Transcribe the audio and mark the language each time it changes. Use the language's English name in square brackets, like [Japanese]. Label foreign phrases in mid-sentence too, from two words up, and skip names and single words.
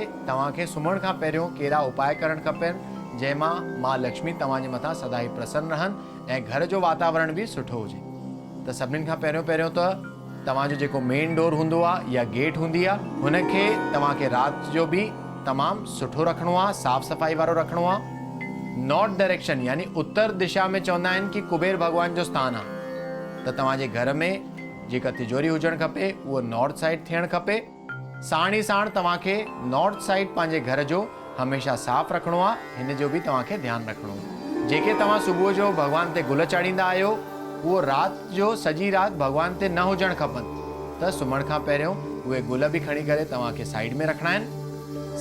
[Sindhi] तव्हांखे सुम्हण खां पहिरियों कहिड़ा उपाय करणु खपनि जंहिंमां मां लक्ष्मी तव्हांजे मथां सदाई प्रसन्न रहनि ऐं घर जो वातावरण भी सुठो हुजे। त सभिनीनि खां पहिरियों त तव्हांजो जेको [English] main door [Sindhi] हूंदो आहे या गेट हूंदी आहे हुनखे तव्हांखे राति जो भी तमामु सुठो रखिणो आहे, साफ़ सफ़ाई वारो रखिणो आहे। [English] north direction [Sindhi] यानी उत्तर दिशा में चवंदा आहिनि कि कुबेर भगवान जो स्थान आहे। त तव्हांजे घर में जेका तिजोरी हुजणु खपे उहो [English] north side [Sindhi] थियणु खपे। साण ई साण तव्हांखे [English] north side [Sindhi] पंहिंजे घर जो हमेशह साफ़ रखिणो आहे, हिन जो बि तव्हांखे ध्यानु रखिणो आहे। जेके तव्हां सुबुह जो भॻवान ते गुल चाढ़ींदा आहियो, उहो राति जो सॼी राति भॻवान ते न हुजणु खपनि, त सुम्हण खां पहिरियों उहे गुल बि खणी करे तव्हांखे साइड में रखणा आहिनि।